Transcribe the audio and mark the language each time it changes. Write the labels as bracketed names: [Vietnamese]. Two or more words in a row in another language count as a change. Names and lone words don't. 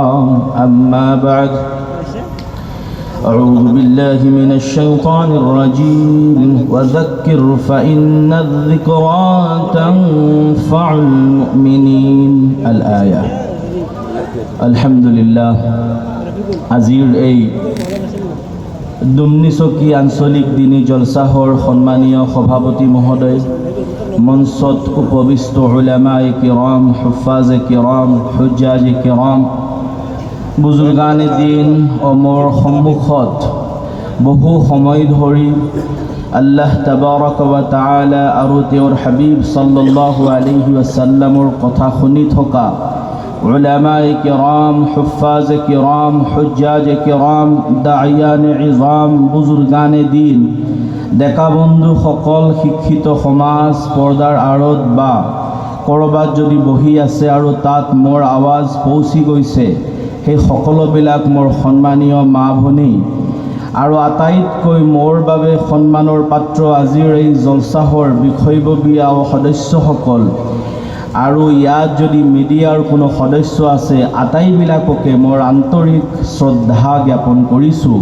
[Arabic] أما بعد، أعوذ بالله من الشيطان الرجيم. وذكر فإن الذكرى تنفع المؤمنين. الآية. আলহামদুলিল্লাহ। [Assamese] আজিৰ এই দুমনিচকী আঞ্চলিক দিনী জলসাহৰ সন্মানীয় সভাপতি মহোদয়, মঞ্চত উপবিষ্ট [Urdu] علمائے کرام، حفاظ کرام، حجاج کرام، بزرگان دین [Assamese] ও মোৰ সন্মুখত বহু সময় ধৰি [Arabic] الله تبارك و تعالى [Assamese] আৰু তেওঁৰ হাবিব [Arabic] صلى الله عليه وسلم [Assamese] কথা শুনি থকা [Urdu] علمائے کرام، حفاظ کرام, حجاج کرام، داعیان عظام، بزرگان دین, [Assamese] ডেকা বন্ধুসকল, শিক্ষিত সমাজ, পৰ্দাৰ আঁৰত বা ক'ৰবাত যদি বহি আছে আৰু তাত মোৰ আৱাজ পৌঁছি গৈছে, সেই সকলোবিলাক মোৰ সন্মানীয় মা ভনী আৰু আটাইতকৈ মোৰ বাবে সন্মানৰ পাত্ৰ আজিৰ এই জলসাহৰ বিষয়ববীয়া আৰু সদস্যসকল, আৰু ইয়াত যদি মিডিয়াৰ কোনো সদস্য আছে, আটাইবিলাককে মোৰ আন্তৰিক শ্ৰদ্ধা জ্ঞাপন কৰিছোঁ।